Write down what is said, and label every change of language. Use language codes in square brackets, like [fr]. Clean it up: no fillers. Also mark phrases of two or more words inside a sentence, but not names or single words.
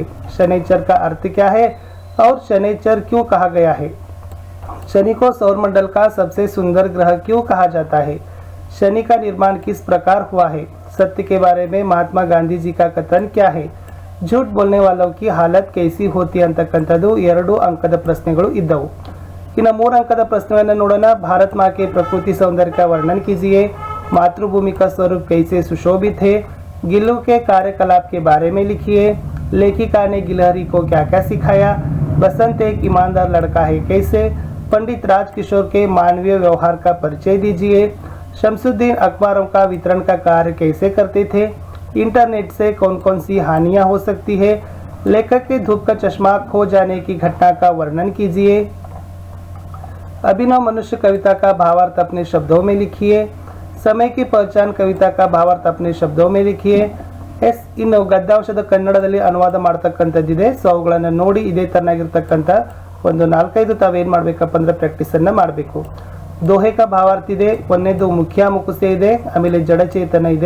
[hi] शनिचर का अर्थ क्या है और शनिचर क्यों कहा गया है? शनि को सौरमंडल का सबसे सुंदर ग्रह क्यों कहा जाता है? शनि का निर्माण किस प्रकार हुआ है? सत्य के बारे में महात्मा गांधी जी का कथन क्या है? झूठ बोलने वालों की हालत कैसी होती [kn] ಅಂತಕ್ಕಂಥದ್ದು 2 ಅಂಕದ ಪ್ರಶ್ನೆಗಳು ಇದ್ದವು. ಇನ್ನು 3 अंकದ ಪ್ರಶ್ನೆಯನ್ನು ನೋಡೋಣ. [hi] भारत माँ के प्रकृति सौंदर्य का वर्णन कीजिए. मातृभूमि का स्वरूप कैसे सुशोभित है? गिल्लू के कार्यकलाप के बारे में लिखिए. लेखिका ने गिलहरी को क्या क्या सिखाया? बसंत एक ईमानदार लड़का है कैसे? पंडित राजकिशोर के मानवीय व्यवहार का परिचय दीजिए. शमसुद्दीन अखबारों का वितरण का कार्य कैसे करते थे? इंटरनेट से कौन कौन सी हानियां हो सकती है? लेखक के धूप का चश्मा खो जाने की घटना का वर्णन कीजिए। अभिनव मनुष्य कविता का भावार्थ अपने शब्दों में लिखिए। समय की पहचान कविता का भावार्थ अपने शब्दों में लिखिए. [kn] ಎಸ್, ಇನ್ನು ಗದ್ಯಾಂಶದ ಕನ್ನಡದಲ್ಲಿ ಅನುವಾದ ಮಾಡ್ತಕ್ಕಂಥದ್ದಿದೆ. ಸೊ ಅವುಗಳನ್ನು ನೋಡಿ ಇದೇ ತರನಾಗಿರ್ತಕ್ಕಂಥ ಒಂದು 4-5 ತಾವೇನು ಮಾಡಬೇಕಪ್ಪ ಅಂದ್ರೆ ಪ್ರಾಕ್ಟೀಸನ್ನು ಮಾಡಬೇಕು. [hi] दोहे का भावार्थ [kn] ಇದೆ, ಒಂದನೇದು ಮುಖ್ಯ ಮುಕುಸೆ ಇದೆ, ಆಮೇಲೆ ಜಡಚೇತನ ಇದೆ.